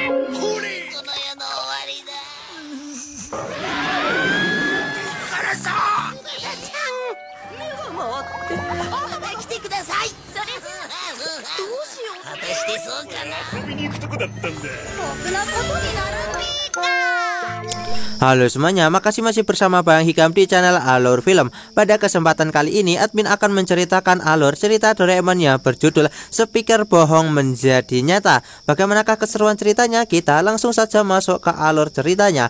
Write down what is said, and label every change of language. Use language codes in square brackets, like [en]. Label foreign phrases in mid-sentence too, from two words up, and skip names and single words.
[ja] この世の終わりだ。からさ。目が回って。また来てください。それ。どうしよう。果たしてそうかな。遊びに行くとこだったんだ。ろくなことにならない。 [id] Halo semuanya, makasih masih bersama Bang Hikam di channel Alur Film. Pada kesempatan kali ini, admin akan menceritakan alur cerita Doraemon yang berjudul Speaker Bohong Menjadi Nyata. Bagaimanakah keseruan ceritanya? Kita langsung saja masuk ke alur ceritanya.